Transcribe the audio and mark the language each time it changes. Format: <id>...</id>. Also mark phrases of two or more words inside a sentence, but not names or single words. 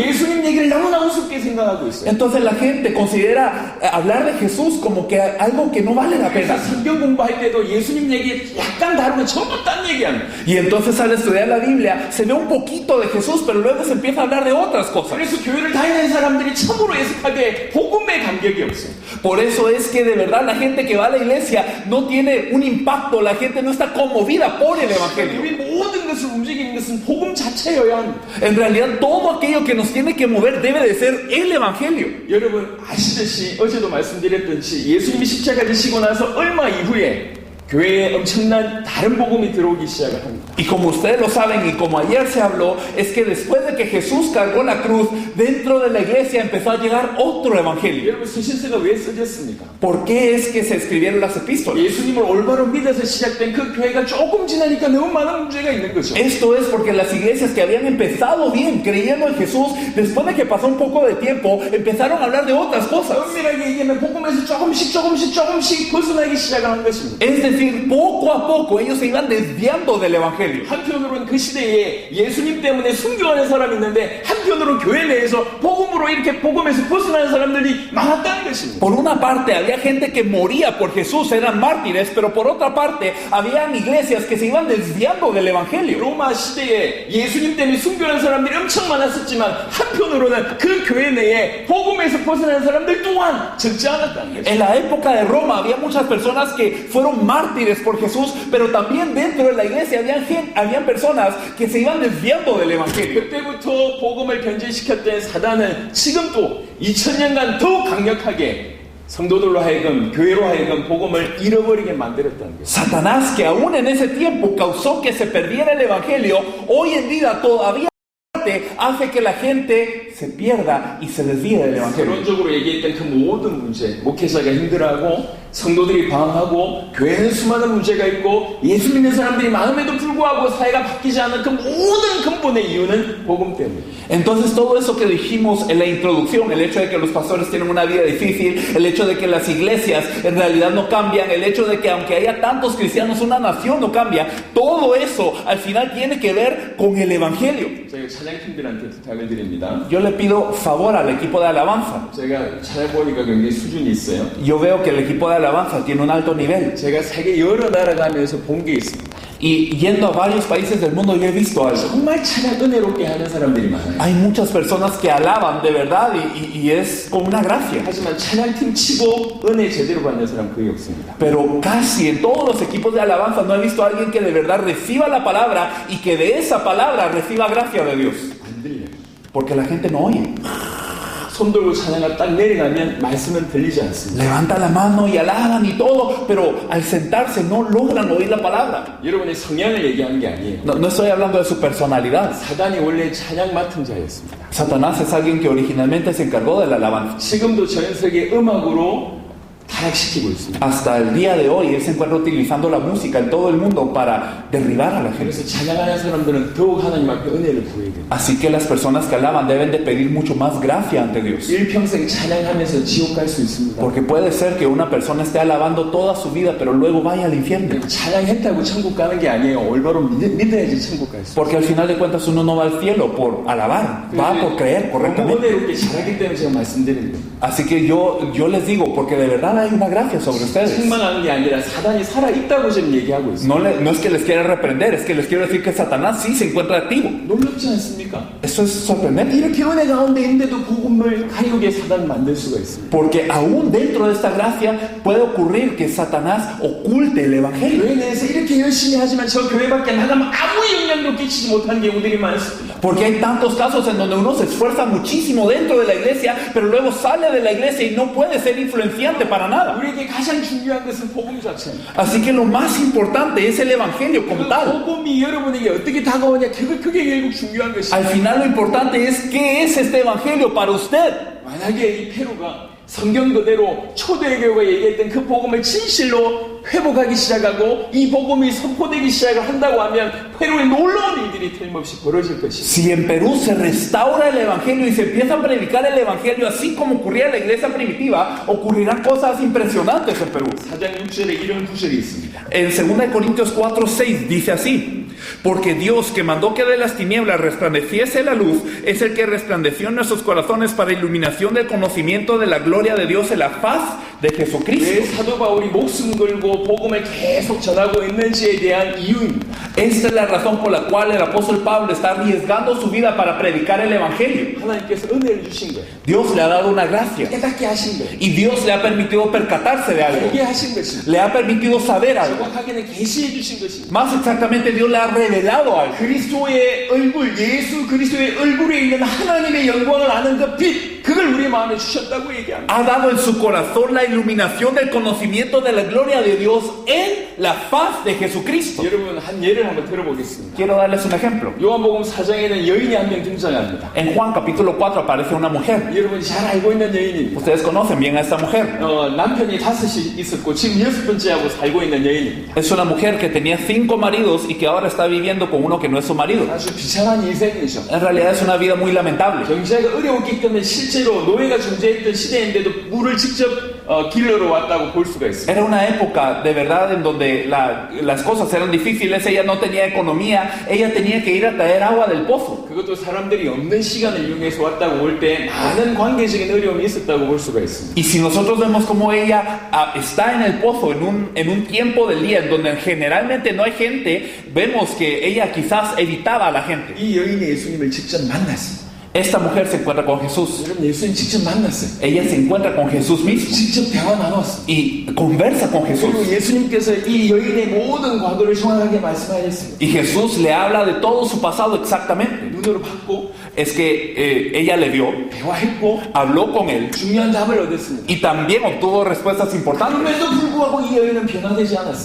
<ko>예수님 얘기를 너무나 우습게 생각하고 있어요.</ko> <es>Entonces la gente considera hablar de Jesús como que algo que no vale la</es> <ko>그래서</ko> <es>pena.</es> <ko>성경 공부할 때도 예수님 얘기 약간 다르면 전부 딴 얘기합니다.</ko> <es>Y entonces al estudiar la Biblia se ve un poquito de Jesús, pero luego se empieza a hablar de otras cosas.</es> <ko>그래서 교회를 다니는 사람들이 참으로 예습하게 복음에 감격이 없어요.</ko> <es>Por eso es que de verdad la gente que va a la iglesia no tiene un impacto, la gente no está conmovida por el Evangelio.</es> <ko>우리 모든 것을 움직이는 것은 복음 자체여야 합니다.</ko> <es>En realidad todo aquello que nos tiene que mover debe de ser el Evangelio.</es> <ko>여러분 a시듯이 어제도 말씀드렸듯이 예수님이 십자가 지시고 나서 얼마 이후에 교회에 엄청난 다른 복음이 들어오기 시작을 합니다.</ko> <es>Y como ustedes lo saben y como ayer se habló, es que después de que Jesús cargó la cruz, dentro de la iglesia empezó a llegar otro evangelio.</es> <ko>여러분 서신서가 왜 써졌습니까?</ko> <es>¿Por qué es que se escribieron las epístolas?</es> <ko>예수님을 올바로 믿어서 시작된 그 교회가 조금 지나니까 너무 많은 문제가 있는 거죠.</ko> <es>Esto es porque las iglesias que habían empezado bien creyendo en Jesús, después de que pasó un poco de tiempo, empezaron a hablar de otras cosas.</es> <ko>엄밀하게 얘기하면 복음에서 조금씩 벗어나기 시작한 것입니다.</ko> <es>Es decir, poco a poco ellos se iban desviando del evangelio.</es> <ko>한편으로는 그 시대에 예수님 때문에 순교하는 사람이 있는데 한편으로 교회 내에서 복음으로 이렇게 복음에서 벗어나는 사람들이 많았다는 것입니다.</ko> <es>Por una parte había gente que moría por Jesús, eran mártires, pero por otra parte habían iglesias que se iban desviando del evangelio.</es> <ko>로마 시대에 예수님 때문에 순교하는 사람들이 엄청 많았었지만 한편으로는 그 교회 내에 복음에서 벗어나는 사람들 또한 적지 않았다는 것입니다.</ko> <es>En la época de Roma había muchas personas que fueron mártires por Jesús, pero también dentro de la iglesia habían personas que se iban desviando del evangelio.</es> <ko>그때부터 복음을 변질시켰던 사단은 지금 또 2000년간 더욱 강력하게 성도들로 하여금 교회로 하여금 복음을 잃어버리게 만들었다는 거예요.</ko> <es>Satanás, que aún en ese tiempo causó que se perdiera el evangelio, hoy en día todavía hace que la gente se pierda y se desvíe del evangelio.</es> <ko>결론적으로 얘기했던 그 모든 문제, 목회자가 힘들어하고 성도들이 방황하고 교회는 수많은 문제가 있고 예수 믿는 사람들이 많음에도 불구하고 사회가 바뀌지 않은 그 모든 근본의 이유는 복음 때문입니다.</ko> <es>Entonces todo eso que dijimos en la introducción, el hecho de que los pastores tienen una vida difícil, el hecho de que las iglesias en realidad no cambian, el hecho de que aunque haya tantos cristianos una nación no cambia, todo eso al final tiene que ver con el evangelio.</es> <ko>제가 찬양팀들한테 부탁을 드립니다.</ko> <es>Yo le pido favor al equipo de alabanza.</es> <ko>제가 찾아보니까 굉장히 수준이 있어요.</ko> <es>Yo veo que el equipo de alabanza tiene un alto nivel.</es> <ko>제가 세계 여러 나라 가면서 본 게 있습니다.</ko> <es>Y yendo a varios países del mundo yo he visto algo.</es> <ko>정말 찬양 은혜롭게 하는 사람들이 많아요.</ko> <es>Hay muchas personas que alaban de verdad y es con una gracia.</es> <ko>하지만 찬양팀 치고 은혜 제대로 받는 사람 거의 없습니다.</ko> <es>Pero casi en todos los equipos de alabanza no he visto a alguien que de verdad reciba la palabra y que de esa palabra reciba gracia de Dios.</es> <ko>안 들려요.</ko> <es>Porque la gente no oye.</es> <ko>손 들고 찬양가 딱 내려가면 말씀은 들리지 않습니다.</ko> <es>Levanta la mano y alaban y todo, pero al sentarse no logran oír la palabra.</es> <ko>여러분의 성향을 얘기하는 게 아니에요.</ko> <es>No estoy hablando de su personalidad.</es> <ko>사단이 원래 찬양 맡은 자였습니다.</ko> <es>Satanás es alguien que originalmente se encargó de la alabanza.</es> <ko>지금도 전 세계 음악으로 타락시키고 있습니다.</ko> <es>Hasta el día de hoy él se encuentra utilizando la música en todo el mundo para derribar a la gente.</es> <ko>그래서 찬양하는 사람들은 더욱 하나님 앞에 은혜를 구해야 됩니다.</ko> <es>Así que las personas que alaban deben de pedir mucho más gracia ante Dios.</es> <ko>일평생 찬양하면서 지옥 갈 수 있습니다.</ko> <es>Porque puede ser que una persona esté alabando toda su vida, pero luego vaya al infierno.</es> <ko>찬양했다고 천국 가는 게 아니에요. 올바로 믿어야지 천국 갈 수 있어요.</ko> <es>Porque al final de cuentas uno no va al cielo por alabar, va por creer correctamente.</es> <ko>은혜롭게 잘하기 때문에 제가 말씀드리는 거예요.</ko> <es>Así que yo les digo, porque de verdad hay una gracia sobre ustedes.</es> <ko>책망하는 게 아니라 사단이 살아있다고 지금 얘기하고 있어요.</ko> <es>No es que les quiera reprender, es que les quiero decir que Satanás sí se encuentra activo.</es> <ko>놀랍지 않습니까?</ko> <es>Eso es sorprendente.</es> <ko>이렇게 은혜 가운데 있는데도 복음을 가리우게 사단 만들 수가 있습니다.</ko> <es>Porque aún dentro de esta gracia puede ocurrir que Satanás oculte el evangelio.</es> <ko>교회 내에서 이렇게 열심히 하지만 저 교회 밖에 나가면 아무 영향도 끼치지 못하는 경우들이 많습니다.</ko> <es>Porque hay tantos casos en donde uno se esfuerza muchísimo dentro de la iglesia, pero luego sale de la iglesia y no puede ser influenciante para nada.</es> <ko>우리에게 가장 중요한 것은 복음 자체입니다.</ko> <es>Así que lo más importante es el evangelio como tal.</es> <ko>복음이 여러분에게 어떻게 다가오냐 그게 결국 중요한 것입니다.</ko> <es>Al final lo importante es qué es este evangelio para usted.</es> <ko>만약에 이 페루가 성경 그대로 초대교회가 얘기했던 그 복음을 진실로 회복하기 시작하고 이 복음이 선포되기 시작을 한다고 하면 페루에 놀라운 일들이 틀림없이 벌어질 것입니다.</ko> <es>Si en Perú se restaura el evangelio y se empieza a predicar el evangelio así como ocurría en la iglesia primitiva, ocurrirán cosas impresionantes en Perú.</es> <ko>4장 6절에 이런 구절이 있습니다.</ko> <es>En 2 Corintios 4:6 dice así: porque Dios, que mandó que de las tinieblas resplandeciese la luz, es el que resplandeció en nuestros corazones para iluminación del conocimiento de la gloria de Dios en la faz de</es> <ko>왜</ko> <es>Jesucristo.</es> <ko>사도 바울이 목숨 걸고 복음을 계속 전하고 있는지에 대한 이유입니다.</ko> <es>Esta es la razón por la cual el apóstol Pablo está arriesgando su vida para predicar el evangelio.</es> <ko>하나님께서 은혜를 주신 거예요.</ko> <es>Dios le ha dado una gracia</es> <ko>깨닫게 하신 거예요.</ko> <es>y Dios le ha permitido percatarse de algo,</es> <ko>알게 하신 것입니다.</ko> <es>le ha permitido saber algo.</es> <ko>정확하게는 계시해 주신 것입니다.</ko> <es>Más exactamente, Dios le ha revelado algo.</es> <ko>그리스도의 얼굴, 예수 그리스도의 얼굴에 있는 하나님의 영광을 아는 그 빛, 그걸 우리 마음에 주셨다고 얘기합니다.</ko> <es>Ha dado en su corazón la iluminación del conocimiento de la gloria de Dios en la faz de Jesucristo.</es> <ko>여러분 한 예를 한번 들어보겠습니다.</ko> <es>Quiero darles un ejemplo.</es> <ko>요한복음 4장에는 여인이 한 명 등장합니다.</ko> <es>En Juan capítulo 4 aparece una mujer.</es> <ko>여러분이 잘 알고 있는 여인입니다.</ko> <es>Ustedes conocen bien a esta mujer.</es> <ko>남편이 5이 있었고 지금 6번째하고 살고 있는 여인입니다.</ko> <es>Es una mujer que tenía 5 maridos y que ahora está viviendo con uno que no es su marido.</es> <ko>아주 비참한 인생이죠.</ko> <es>En realidad es una vida muy lamentable.</es> <ko>경제가 어려웠기 때문에 실제로 노예가 존재했던 시대인데도 물을 직접 길러러 왔다고 볼 수가 있습니다.</ko> <es>Era una época de verdad en donde las cosas eran difíciles, ella no tenía economía, ella tenía que ir a traer agua del pozo.</es> <ko>그것도 사람들이 없는 시간을 이용해서 왔다고 볼 때 많은 관계적인 어려움이 있었다고 볼 수가 있습니다.</ko> <es>Y si nosotros vemos cómo ella está en el pozo en un tiempo del día en donde generalmente no hay gente, vemos que ella quizás evitaba a la gente.</es> <ko>이 여인이 예수님을 직접 만났습니다.</ko> <es>Esta mujer se encuentra con Jesús.</es> <ko>여러분 예수님 직접 만났어요.</ko> <es>Ella se encuentra con Jesús mismo</es> <ko>직접 대화 나눴어요.</ko> <es>y conversa con Jesús.</es> <ko>그리고 예수님께서 이 여인의 모든 과거를 정확하게 말씀하셨습니다.</ko> <es>Y Jesús le habla de todo su pasado exactamente.</es> <ko>눈으로 봤고</ko> <es>Es que ella le vio,</es> <ko>대화했고</ko> <es>habló con él</es> <ko>중요한 답을 얻었습니다.</ko> <es>y también obtuvo respuestas importantes.</es> <ko>그럼에도 불구하고 이 여인은 변화되지 않았습니다.</ko>